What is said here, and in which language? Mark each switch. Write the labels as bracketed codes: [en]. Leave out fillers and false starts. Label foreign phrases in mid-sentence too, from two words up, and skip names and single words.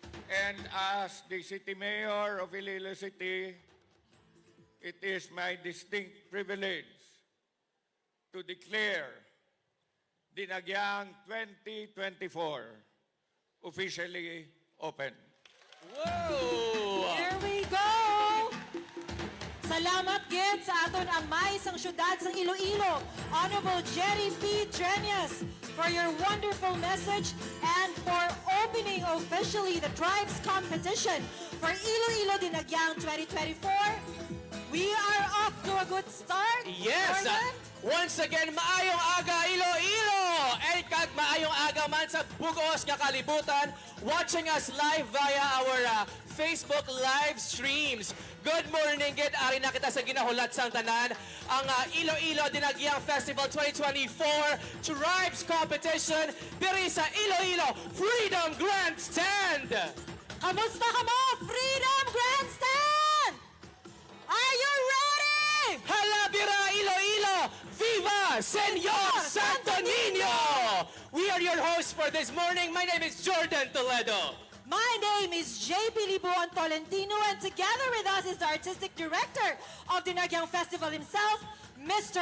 [en] And as the City Mayor of Iloilo City, it is my distinct privilege to declare Dinagyang 2024 officially open. Whoa! Here we go! [hil] Salamat gid sa aton ang maisang syudad sa Iloilo, Honorable Jerry P. Drenyes, [en] for your wonderful message and for opening officially the Tribes Competition for Iloilo Dinagyang 2024. We are off to a good start. Yes! Gordon? Once again, [hil] maayong aga Iloilo! And kag maayong aga man sa bugos nga kalibutan, [en] watching us live via our Facebook live streams. Good morning, [hil] gid ari na kita sa ginahulat sang tanan ang Iloilo Dinagyang Festival 2024 Tribes Competition diri sa Iloilo Freedom Grandstand. Kamusta ka mo, Freedom Grandstand? [en] Are you ready? [hil] Halabira Iloilo! [es] Viva Senor Santo Niño! [en] We are your hosts for this morning. My name is Jordan Toledo. My name is JP Libuon Tolentino, and together with us is the Artistic Director of Dinagyang Festival himself, Mr.